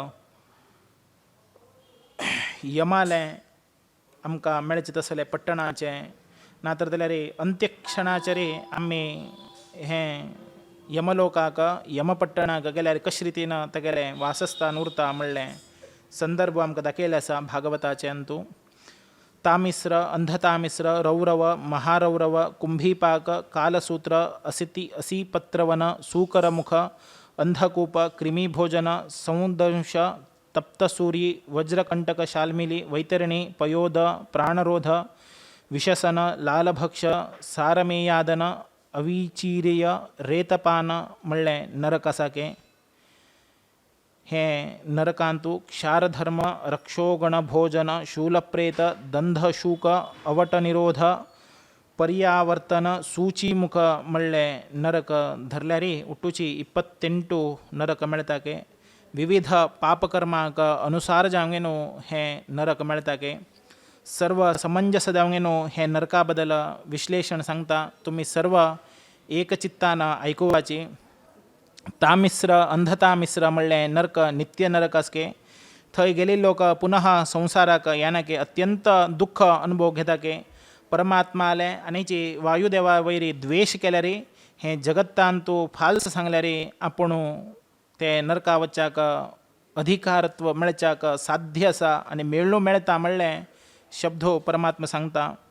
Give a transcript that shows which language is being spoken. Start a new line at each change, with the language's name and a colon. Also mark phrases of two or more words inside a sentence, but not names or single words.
Konkani: यमाले आमकां मेळचें तसलें पट्टणाचें नातर जाल्यार अंत्यक्षणाचे रे आमी हें यमलोकाक यमपट्टणाक गेल्यार कशे रितीन तेगेलें वासस्थान उरता म्हणलें संदर्भ आमकां दाखयलें आसा भागवताचे अंतू तामिस्र अंधतामिस्र रौरव महारौरव कुंभीपाक कालसूत्र असीपत्रवन सूकरमुख अंधकूप कृमिभोजन सौदंश तप्तसूरी वज्रकंटक शाल्मिली वैतरणी पयोद प्राणरोध विशसन लालभक्ष सारमेयादन अविचीर्य रेतपान म्हणलें नरक आसा के हे नरकांतू क्षारधर्म रक्षोगण भोजन शूलप्रेत दंधशूक अवटनिरोध पर्यावर्तन सूचीमुख म्हणलें नरक धरल्यारी उट्टुची 28 नरक मेळटा के विविध पापकर्माक अनुसार जावंगेनो हे नरक मेळटा के सर्व समंजस जावंगेनो हे नरका बद्दल विश्लेषण सांगता तुम्ही सर्व एकचित्तान आयकुवाची तामिस्र अंधतामिस्र म्हणलें नरक नित्य नरक आसके थंय गेले लोक पुनः संसाराक यानाके अत्यंत दुःख अनुभव घेता के परमात्माले आनीची वायुदेवा वयरी द्वेष केल्यार हे जगत्तान तूं फाल्स सांगल्यार आपूण ते नरका वच्चाक अधिकारत्व मेळच्याक साध्य आसा आनी मेळ्ळू मेळटा म्हणलें शब्दो परमात्मा सांगता